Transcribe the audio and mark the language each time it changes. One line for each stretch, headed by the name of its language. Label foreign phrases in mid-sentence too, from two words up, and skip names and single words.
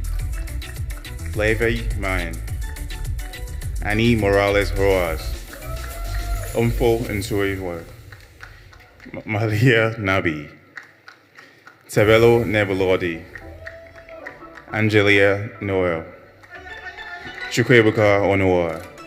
English: Levi Mayan, Annie Morales Roas, Umfo Nsuewa, Malia Nabi, Tabelo Nebelodi, Angelia Noel, Chukwuebuka Onoa.